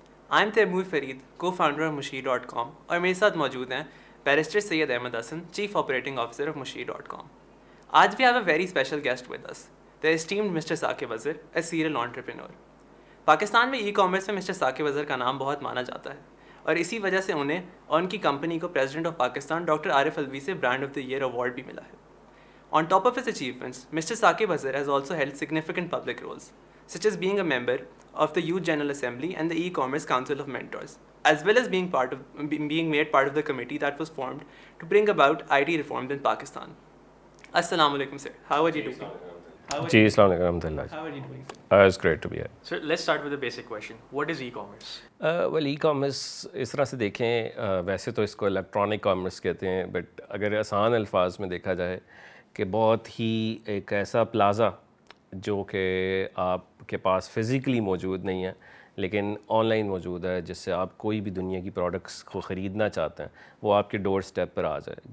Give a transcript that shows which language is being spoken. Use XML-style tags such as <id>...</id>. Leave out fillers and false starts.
<en>I am Taimur Farid, co-founder of مشیر.com,</en> <ur>اور میرے ساتھ موجود ہیں</ur> <en>Barrister Syed Ahmed Hassan, chief operating officer of مشیر.com. آج we have a very special guest with us, the esteemed mister Saqib Azhar, a serial entrepreneur.</en> <ur>Pakistan میں e commerce میں mister Saqib Azhar کا نام بہت مانا جاتا ہے, اور اسی وجہ سے انہیں اور ان کی کمپنی کو پریزیڈنٹ آف پاکستان ڈاکٹر عارف الوی سے brand of the year award بھی ملا ہے.</ur> <en>On top of his achievements, Mr. Saqib Azhar has also held significant public roles, such as being a member of the Youth General Assembly and the E-Commerce Council of Mentors, as well as being made part of the committee that was formed to bring about IT reforms in Pakistan. Assalamu alaikum, sir. How are you doing?</en> <ur>جی السلام علیکم ورحمۃ اللہ.</ur> <en>How are you doing, sir? It's great to be here. Sir, let's start with a basic question. What is e-commerce?</en> <ur>Well e commerce اس طرح سے دیکھیں, ویسے تو اس کو electronic commerce کہتے ہیں, بٹ اگر آسان الفاظ میں دیکھا جائے کہ بہت ہی ایک ایسا پلازا جو کہ آپ کے پاس فزیکلی موجود نہیں ہے لیکن آن لائن موجود ہے, جس سے آپ کوئی بھی دنیا کی پروڈکٹس کو خریدنا چاہتے ہیں وہ آپ کے ڈور سٹیپ پر آ جائے.</ur>